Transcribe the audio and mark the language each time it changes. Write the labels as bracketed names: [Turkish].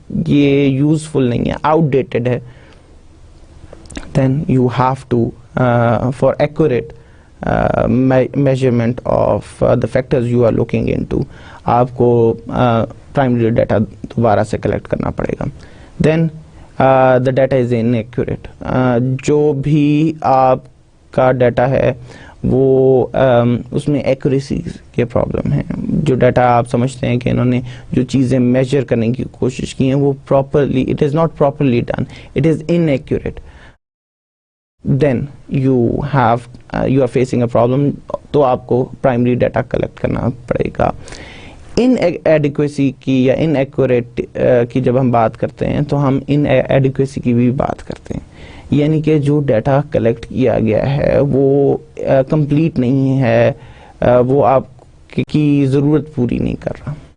[Urdu] یہ یوزفل نہیں ہے, آؤٹ ڈیٹڈ ہے. [English] then you have to for accurate measurement of the factors you are looking into, [Urdu] آپ کو primary data دوبارہ سے کلیکٹ کرنا پڑے گا. [English] then the data is inaccurate. [Urdu] جو بھی آپ کا ڈیٹا ہے وہ اس میں ایکوریسی کے پرابلم ہیں. جو ڈیٹا آپ سمجھتے ہیں کہ انہوں نے جو چیزیں میجر کرنے کی کوشش کی ہیں وہ properly, [English] it is not properly done, it is inaccurate. Then you are facing a problem. [Urdu] تو آپ کو پرائمری ڈیٹا کلیکٹ کرنا پڑے گا. ان ایڈیکویسی کی یا ان ایکوریٹ کی جب ہم بات کرتے ہیں تو ہم ان ایڈیکویسی کی بھی بات کرتے ہیں, یعنی کہ جو ڈیٹا کلیکٹ کیا گیا ہے وہ کمپلیٹ نہیں ہے, وہ آپ کی ضرورت پوری نہیں کر رہا.